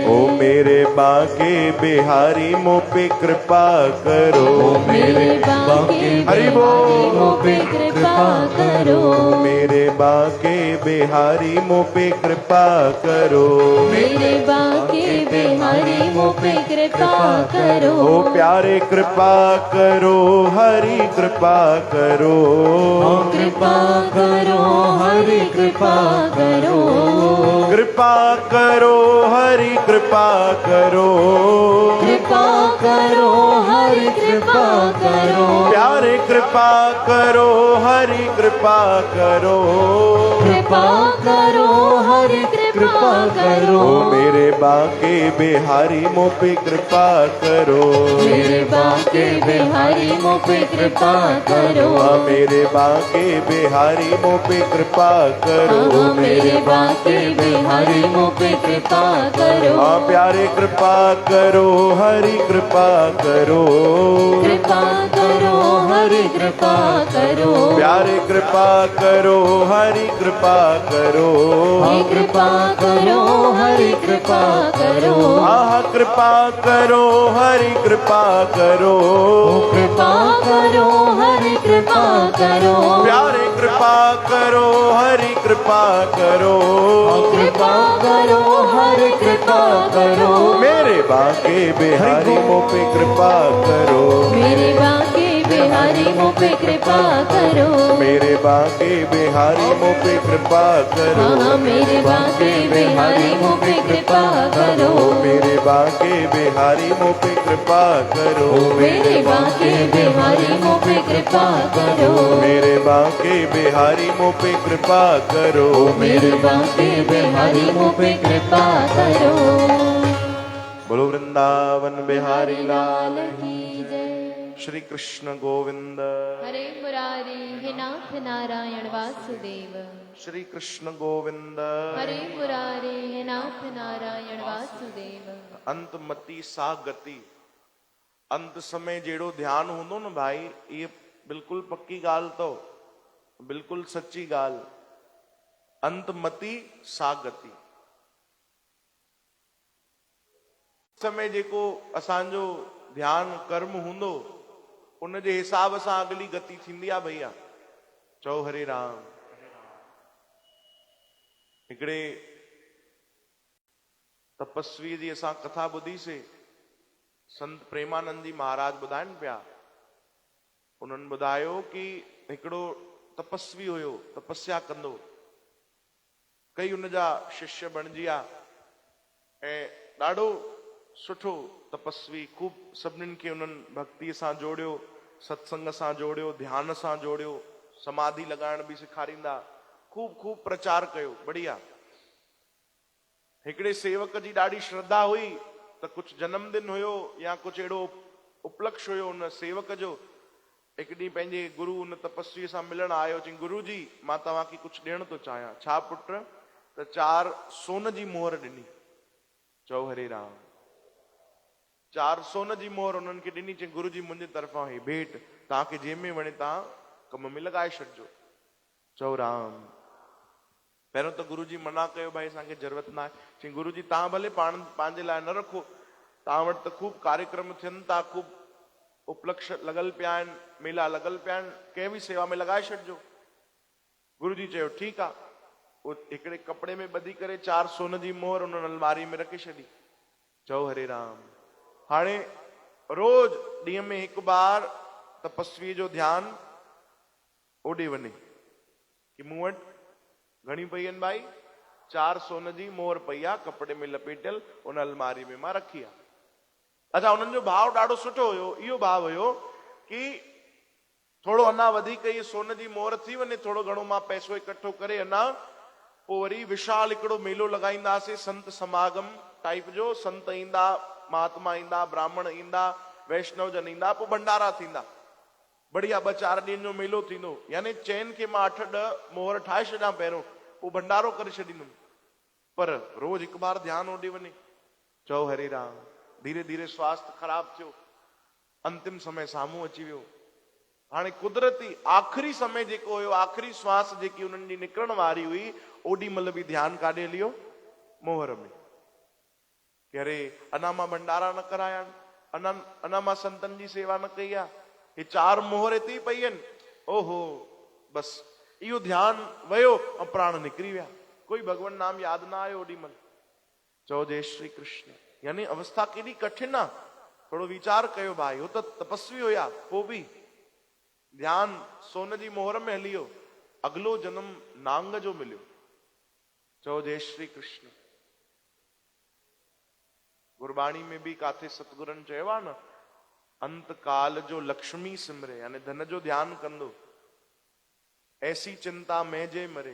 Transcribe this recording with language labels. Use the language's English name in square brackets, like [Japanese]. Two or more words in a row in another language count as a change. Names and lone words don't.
[Hindi] ओ मेरे बाके बिहारी मो पे कृपा करो। मेरे बाके हरि बोल। मो पे कृपा करो। मेरे बाके बिहारी मो पे कृपा करो। मेरे बाके बिहारी मो पे कृपा करो। ओ प्यारे कृपा करो हरि कृपा करो। कृपा करो हरि कृपा करो। कृपा करो हरि कृपा करो। कृपा करो हरि कृपा करो। प्यारे कृपा करो हरि कृपा करो। कृपा करो हरि कृपा करो। ओ मेरे बाके बिहारी मो पे कृपा करो। मेरे बाके बिहारी मो पे कृपा करो। मेरे बाके बिहारी मो पे कृपा करो। मेरे बाके बिहारी मो पे कृपा करो। प्यारे कृपा करो हरि कृपा करो। कृपा करो हरि कृपा करो। प्यारे कृपा करो हरि कृपा करो। कृपा करो हरि कृपा करो। आह कृपा करो हरि कृपा करो। कृपा करो हरि कृपा करो। प्यारे कृपा करो हरि कृपा करो। कृपा करो हरि कृपा करो। मेरे बाके बिहारी मो पे कृपा करो। मेरे बाके बिहारी मो पे कृपा करो। मेरे बाके बिहारी मो पे कृपा करो। मेरे बाके बिहारी मो पे कृपा करो। मेरे बाके बिहारी मो पे कृपा करो। मेरे बाके बिहारी मो पे कृपा करो। मेरे बाके बिहारी मो पे कृपा करो। मेरे बाके बिहारी मो पे कृपा करो। बोलो वृंदावन बिहारी लाल की जय। श्री कृष्ण गोविंद। हरे मुरारी हे नाथ नारायण वासुदेव। श्री कृष्ण गोविंद। हरे मुरारी हे नाथ नारायण वासुदेव। [Sanskrit] अंत मती सा गति। [Sindhi] अंत समय जेड़ो ध्यान हूंदो न भाई, ये बिल्कुल पक्की गाल तो बिल्कुल सच्ची गाल। [Sanskrit] अंत मती सा गति। [Sindhi] समय जेको असांजो ध्यान कर्म हूंदो उन जे हिसाब सां अगली गति थींदी आहे भैया। चओ हरे राम। हिकिड़े तपस्वी जी असां कथा ॿुधीसीं। संत प्रेमानंद जी महाराज ॿुधाइनि पिया। उन्हनि ॿुधायो कि हिकिड़ो तपस्वी हुयो, तपस्या कंदो। कई उन जा शिष्य बणिजी विया ऐं ॾाढो सुठो तपस्वी, खूब सभिनीनि खे उन्हनि भक्ति सां जोड़ियो, सत्संग सां जोड़ियो, ध्यान सां जोड़ियो, समाधि लगाइण बि सेखारींदा, खूब खूब प्रचार कयो, बढ़िया। हिकिड़े सेवक जी ॾाढी श्रद्धा हुई त कुछ जन्मदिन हुयो या कुछ अहिड़ो उपलक्ष्य हुयो उन सेवक जो, हिकु ॾींहुं पंहिंजे गुरु उन तपस्वी सां मिलण आयो, चई गुरु जी मां तव्हांखे कुछ ॾियण थो चाहियां। छा पुट? त 4 सोन जी मोहर ॾिनी। चओ हरे राम। 4 सोन जी मोहर उन्हनि खे ॾिनी, चई गुरु जी मुंहिंजे तरफ़ां ही भेंट, तव्हांखे जंहिंमें वणे तव्हां कम में लॻाए छॾिजो। चओ राम। पहिरियों त गुरु जी मना कयो, भाई असांखे ज़रूरत न आहे। चई गुरु जी तव्हां भले पाण पंहिंजे लाइ न रखो, तव्हां वटि त खूब कार्यक्रम थियनि था, खूब उपलक्ष्य लॻल पिया आहिनि, मेला लॻल पिया आहिनि, कंहिं बि सेवा में लॻाए छॾिजो। गुरु जी चयो ठीकु आहे। उहो हिकिड़े कपिड़े में ॿधी करे 4 सोन जी मोहर उन्हनि अलमारी में रखी छॾी। चओ हरे राम। हाणे रोज ॾींहं में हिकु बार तपस्वी जो ध्यानु ओॾे वञे कि मूं वटि घणी पई आहिनि भाई? 4 सोन जी मोहर पई आहे, कपिड़े में लपेटियल, उन अलमारी में मां रखी आहे। अच्छा, उन्हनि जो भाव ॾाढो सुठो हुयो। इहो भाव हुयो कि थोड़ो अञा वधीक इहे सोन जी मोहर थी वञे, थोड़ो घणो मां पैसो इकट्ठो करे अञा पोइ वरी विशाल हिकिड़ो मेलो लॻाईंदासीं, संत समागम टाइप जो। संत ईंदा, महात्मा ईंदा, ब्राह्मण ईंदा, वैष्णव जन ईंदा, पोइ भंडारा थींदा, बढ़िया 2-4 ॾींहंनि जो मेलो थींदो। यानी चैन खे मां 8-10 मोहर ठाहे छॾियां पहिरियों, पोइ भंडारो करे छॾींदुमि। पर रोज हिकु बार ध्यानु ओॾे वञे। चओ हरे राम। धीरे धीरे स्वास्थ्य ख़राब थियो, अंतिम समय साम्हूं अची वियो। हाणे कुदरती आख़िरी समय जेको हुयो, आख़िरी श्वास जेकी उन्हनि जी निकिरण वारी हुई, ओॾी महिल बि ध्यानु काॾे हलियो? मोहर में। कि अरे अञा मां भंडारा न कराया आहिनि, अञा मां संतनि जी सेवा न कई आहे, हे 4 मोहर हिते ई पई आहिनि। ओहो, बस इहो ध्यानु वियो ऐं प्राण निकिरी विया। कोई भगवान नाम यादि न आयो ओॾी महिल। चओ जय श्री कृष्ण। यानी अवस्था केॾी कठिन आहे, थोड़ो वीचार कयो भाई। हो त तपस्वी हुया, पोइ बि ध्यानु सोन जी मोहर में हली वियो, अगलो जन्म नांग जो मिलियो। चओ जय श्री कृष्ण। गुरबाणी में भी काथे सतगुरनि चयो आहे न, [Punjabi] अंत काल जो लक्ष्मी सिमरे, [Sindhi] यानी धन जो ध्यानु कंदो, [Punjabi] ऐसी चिंता में जे मरे।